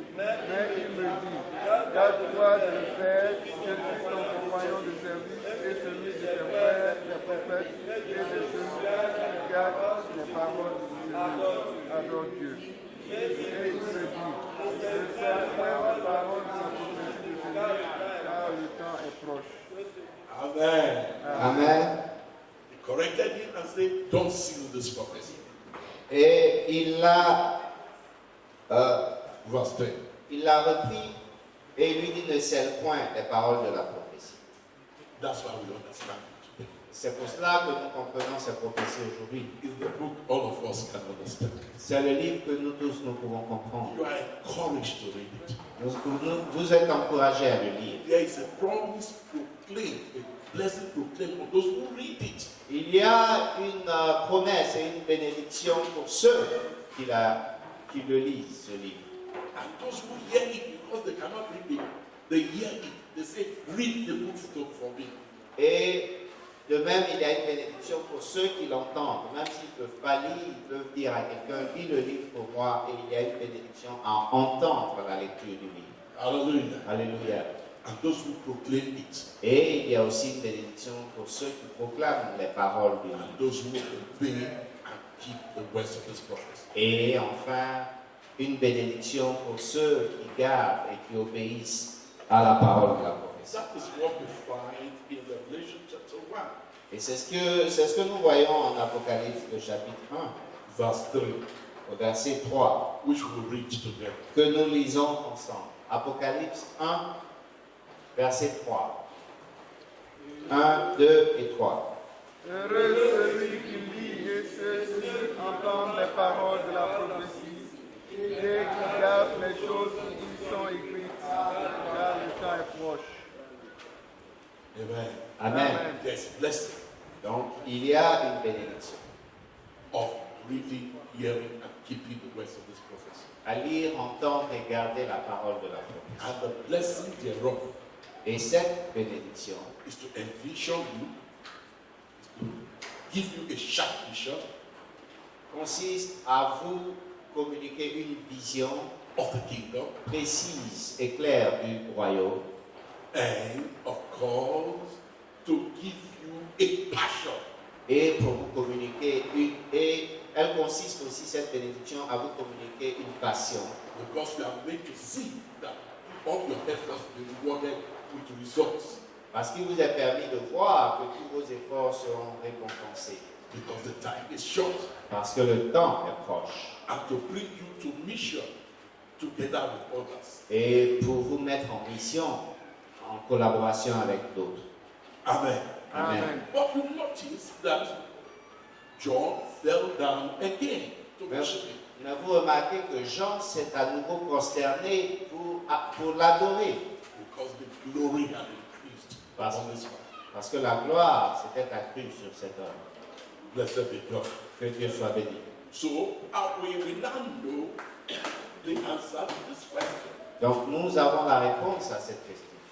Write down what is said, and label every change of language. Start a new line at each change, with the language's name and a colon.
French: Mais il me dit, garde-toi de le faire, je suis ton compagnon de service et celui de tes frères, des prophètes, et de celui qui garde les paroles de Seigneur. Adore Dieu. Et il me dit, je sais les paroles de la prophétie de Seigneur, car le temps est proche. Amen. Amen.
English: He corrected him and said, don't seal this prophecy.
French: Et il l'a
English: Verse 10.
French: il l'a repris et il lui dit ne scelle point les paroles de la prophétie.
English: That's why we understand it today.
French: C'est pour cela que nous comprenons ces prophéties aujourd'hui.
English: It's the book all of us can understand.
French: C'est le livre que nous tous nous pouvons comprendre.
English: You are encouraged to read it.
French: Vous êtes encouragés à le lire.
English: There is a promise proclaimed, a blessing proclaimed for those who read it.
French: Il y a une promesse et une bénédiction pour ceux qui le lisent, ce livre.
English: And those who hear it because they cannot read it, they hear it. They say, read the book for me.
French: Et de même, il y a une bénédiction pour ceux qui l'entendent. Même s'ils ne peuvent pas lire, ils peuvent dire à quelqu'un, lis le livre pour moi. Et il y a une bénédiction à entendre la lecture du livre.
English: Hallelujah.
French: Alléluia.
English: And those who proclaim it,
French: Et il y a aussi une bénédiction pour ceux qui proclament les paroles du livre.
English: and those who obey and keep the words of this prophecy.
French: Et enfin, une bénédiction pour ceux qui gardent et qui obéissent à la parole de la prophétie.
English: That is what we find in Revelation chapter 1,
French: Et c'est ce que nous voyons en Apocalypse, le chapitre 1,
English: verse 3,
French: au verset 3,
English: which we read together.
French: que nous lisons ensemble. Apocalypse 1, verset 3. 1, 2 et 3. Heureux celui qui lit et ceux qui entendent les paroles de la prophétie et qui gardent les choses qui sont écrites, car le temps est proche. Amen. Amen.
English: There's blessing
French: Donc, il y a une bénédiction
English: of reading, hearing, and keeping the words of this prophecy.
French: à lire, entendre et garder la parole de la prophétie.
English: And the blessing thereof
French: Et cette bénédiction
English: is to envision you, is to give you a sharp vision
French: consiste à vous communiquer une vision
English: of the kingdom
French: précise et claire du royaume
English: and, of course, to give you a passion
French: et pour vous communiquer et elle consiste aussi, cette bénédiction, à vous communiquer une passion.
English: because you are made to see that all your efforts will be rewarded with results.
French: Parce qu'il vous est permis de voir que tous vos efforts seront récompensés.
English: Because the time is short,
French: Parce que le temps est proche.
English: and to bring you to mission together with others.
French: Et pour vous mettre en mission, en collaboration avec d'autres. Amen. Amen.
English: But you notice that John fell down again to worship him.
French: Mais vous remarquez que Jean s'est à nouveau prosterné pour l'adorer.
English: Because the glory had increased on this man.
French: Parce que la gloire s'était accrue sur cet homme.
English: Blessed be God.
French: Que Dieu soit béni.
English: So we now know the answer to this question.
French: Donc nous avons la réponse à cette question.